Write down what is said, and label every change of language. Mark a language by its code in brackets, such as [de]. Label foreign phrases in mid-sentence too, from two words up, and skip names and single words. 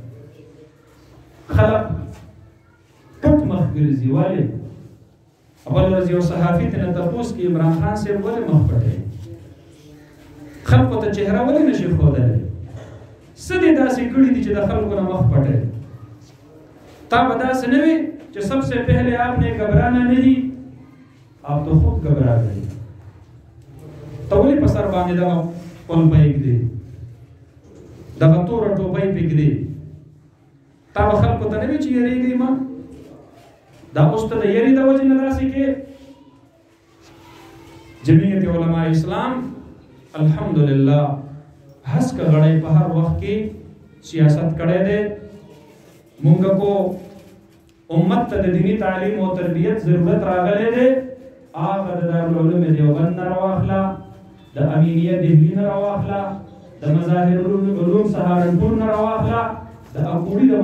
[ps] خلک پټ مخ ګرځي ولې اول ورځ یو صحافي ته نه تپوس کې عمران خان صاحب ولې مخ پټوي خلکو ته چهره ولې نشي ښودلی څه دې داسې کړي دي چې د خلکو نه مخ پټوي تا به داسې نه وي چې [ur] سب سے پہلے آپ نے گھبرانا نہیں آپ تو خود گھبرا گئے [ps] ته ولې په سر باندې دغه پلپه ایږدې دغه توره ټوپۍ پرېږدې تا به خلکو ته نه وي چې یېرېږئ ما دا اوس ته د یری د وجې نه داسې کې جمعیت علماء اسلام الحمدلله هسکه غړی په هر وخت کې سیاست کړی دی مونږ کو امت ته د دینی تعلیم او تربیت ضرورت راغلی دی هغه د دارالعلوم دیوبند نه راواخله د امینیه دهلي نه راواخله د مظاهر العلوم سهارنپور نه راواخله د اکوړي د